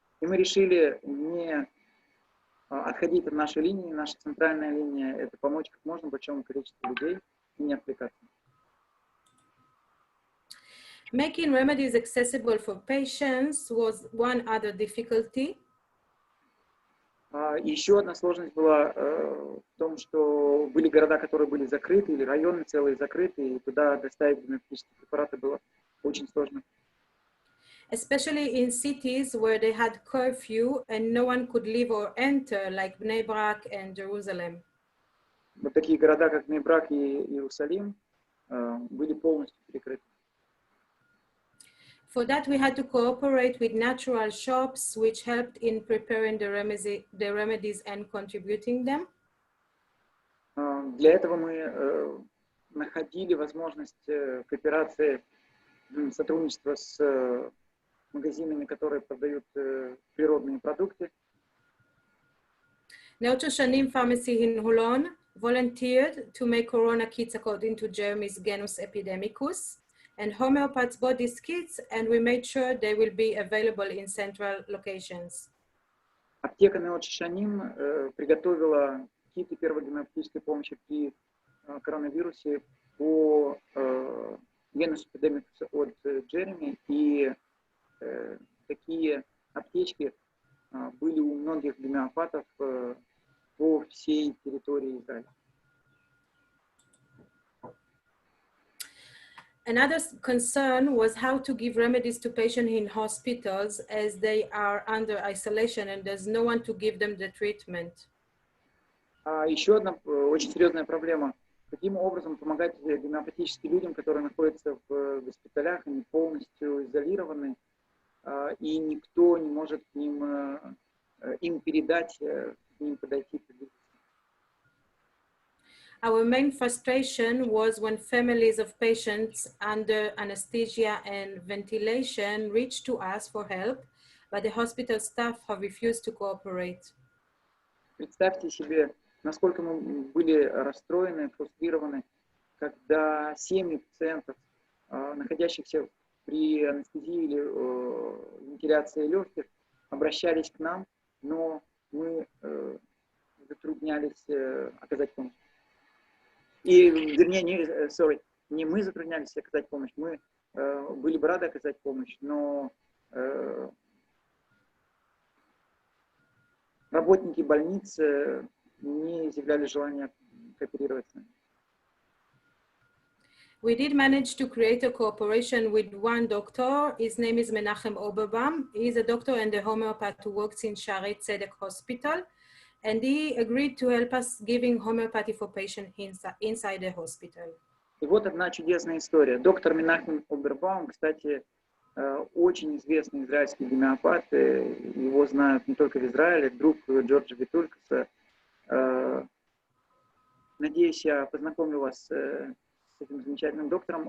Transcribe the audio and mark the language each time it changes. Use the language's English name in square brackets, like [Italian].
[Russian] И мы решили не отходить от нашей линии. Наша центральная линия – это помочь как можно большому количеству людей и не отвлекаться. [English] Making remedies accessible for patients was one other difficulty. [Russian] Еще одна сложность была в том, что были города, которые были закрыты, или районы целые закрыты, и туда доставить гомеопатические препараты было очень сложно. [English] Especially in cities where they had curfew and no one could leave or enter, like Bnei Brak and Jerusalem. [Russian] Вот такие города, как Бней-Брак и Иерусалим, были полностью перекрыты. [English] For that, we had to cooperate with natural shops, which helped in preparing the remedies and contributing them. [Russian] Для этого мы находили возможность кооперации, сотрудничества с магазинами, которые продают природные продукты. [English] Neo Shanim Pharmacy in Holon volunteered to make corona kits according to Jeremy's Genus Epidemicus, and Homeopath's body kits, and we made sure they will be available in central locations. [Russian] Аптека Neo Shanim приготовила киты первой гомеопатической помощи при коронавирусе по Genus Epidemicus от Джереми, и такие аптечки были у многих гомеопатов по всей территории Израиля. [English] Another concern was how to give remedies to patients in hospitals as they are under isolation and there's no one to give them the treatment. [Russian] Еще одна очень серьезная проблема. Каким образом помогать гомеопатически людям, которые находятся в госпиталях, они полностью изолированы, и никто не может к ним, им передать, к ним подойти. [English] Our main frustration was when families of patients under anesthesia and ventilation reached to us for help, but the hospital staff have refused to cooperate. [Russian] Представьте себе, насколько мы были расстроены, фрустрированы, когда семьи пациентов, находящихся при анестезии или вентиляции легких, обращались к нам, но мы затруднялись оказать помощь. И, вернее, не мы затруднялись оказать помощь, мы были бы рады оказать помощь, но работники больниц не изъявляли желания кооперировать с нами. [English] We did manage to create a cooperation with one doctor. His name is Menachem Oberbaum. He's a doctor and a homeopath who works in Shaarei Tzedek Hospital. And he agreed to help us giving homeopathy for patients inside the hospital. [Russian] И вот одна чудесная история. Доктор Менахем Обербаум, кстати, очень известный израильский гомеопат. Его знают не только в Израиле, друг Джорджа Витулькаса. Надеюсь, я познакомлю вас с этим замечательным доктором.